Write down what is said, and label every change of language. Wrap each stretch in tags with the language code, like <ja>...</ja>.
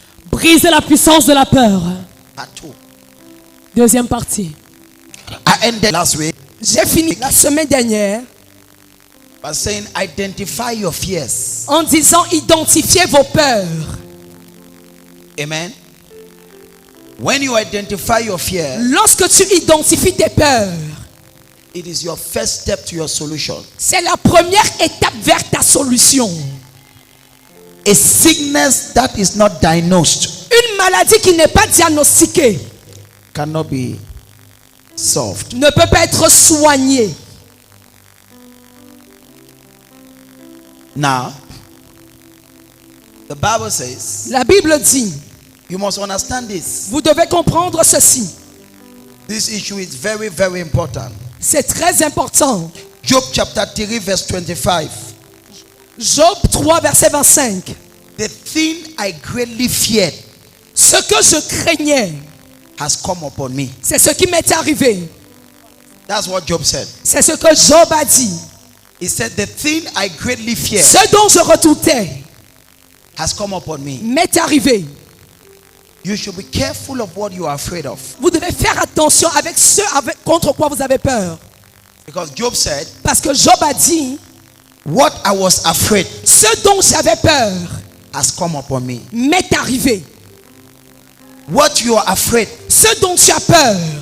<fr>Briser la puissance de la peur.</fr> <en>Part 2.</en> <fr>Deuxième partie.</fr> <en>I ended last week</en> <fr>J'ai fini la semaine dernière</fr> <en>by saying identify your fears.</en> <fr>en disant identifiez vos peurs.</fr> <en>Amen. When you identify your fear,</en> <fr>Lorsque tu identifies tes peurs,</fr> <en>it is your first step to your solution.</en> <fr>c'est la première étape vers ta solution.</fr> <en>A sickness that is not diagnosed</en> <fr>Une maladie qui n'est pas diagnostiquée</fr> <en>cannot be solved.</en> <fr>ne peut pas être soignée.</fr> <en>Now, the Bible says,</en> <fr>La Bible dit,</fr> <en>you must understand this.</en> <fr>vous devez comprendre ceci.</fr> <en>This issue is very, very important.</en> <fr>C'est très important.</fr> <en>Job chapter 3 verse 25.</en> <fr>Job 3, verset 25.</fr> <en>The thing I greatly feared</en> <fr>Ce que je craignais,</fr> <en>has come upon me.</en> <fr>c'est ce qui m'est arrivé.</fr> <en>That's what Job said.</en> <fr>C'est ce que Job a dit.</fr> <en>He said, the thing I greatly feared</en> <fr>Ce dont je redoutais</fr> <en>has come upon me.</en> <fr>m'est arrivé.</fr> <en>You should be careful of what you are afraid of.</en> <fr>Vous devez faire attention avec ce contre quoi vous avez peur.</fr> <en>Because Job said,</en> <fr>Parce que Job a dit,</fr> <en>what I was afraid</en> <fr>ce dont j'avais peur</fr> <en>has come upon me.</en> <fr>m'est arrivé.</fr> <en>What you are afraid</en> <fr>Ce dont tu as peur</fr>